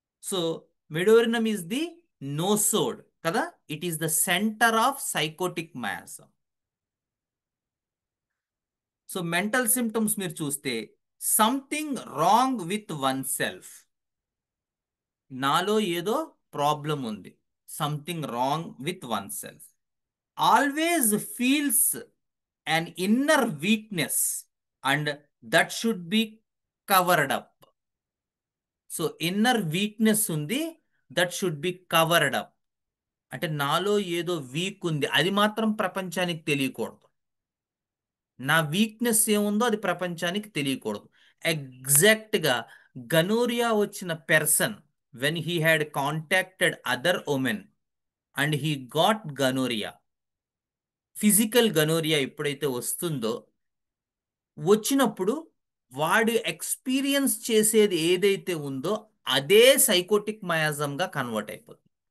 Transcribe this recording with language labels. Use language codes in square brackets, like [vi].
[en] So medorrhinum is the nosode కదా, it is the centre of psychotic miasm. So mental symptoms [te] మీరు చూస్తే [en] something wrong with one self, [te] నాలో ఏదో problem ఉంది, [en] Something wrong with one self. Always feels an inner weakness and that should be covered up. So inner weakness undi, that should be covered up. [te] అంటే నాలో ఏదో week ఉంది, అది మాత్రం ప్రపంచానికి తెలియకూడదు. నా వీక్నెస్ ఏముందో అది ప్రపంచానికి తెలియకూడదు. ఎగ్జాక్ట్గా గనోరియా వచ్చిన person, [en] when he had contacted other women and he got gonorrhoea, [te] physical gonorrhoea ఎప్పుడైతే వస్తుందో, వచ్చినప్పుడు వాడు ఎక్స్పీరియన్స్ చేసేది ఏదైతే ఉందో అదే సైకోటిక్ మయాజంగా కన్వర్ట్ అయిపోతుంది.